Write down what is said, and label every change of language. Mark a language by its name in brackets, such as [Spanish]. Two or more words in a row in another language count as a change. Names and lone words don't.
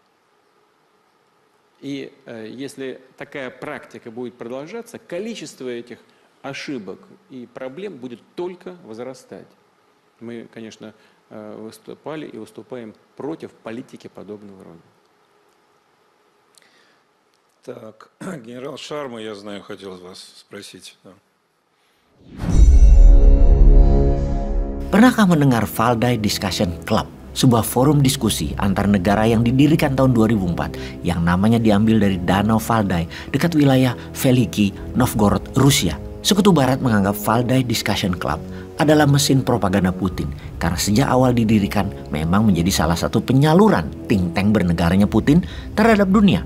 [Russian] И если такая практика будет продолжаться, количество этих ошибок и проблем будет только возрастать. Мы, конечно, выступали и выступаем против политики подобного рода. Так, генерал Шарма, я знаю, хотел вас sпросить. Да. [Indonesian] Pernahkah mendengar Valdai Discussion Club? Sebuah forum diskusi antar negara yang didirikan tahun 2004 yang namanya diambil dari Danau Valdai dekat wilayah Veliki, Novgorod, Rusia. Sekutu Barat menganggap Valdai Discussion Club adalah mesin propaganda Putin karena sejak awal didirikan memang menjadi salah satu penyaluran [English] think tank [Indonesian] bernegaranya Putin terhadap dunia.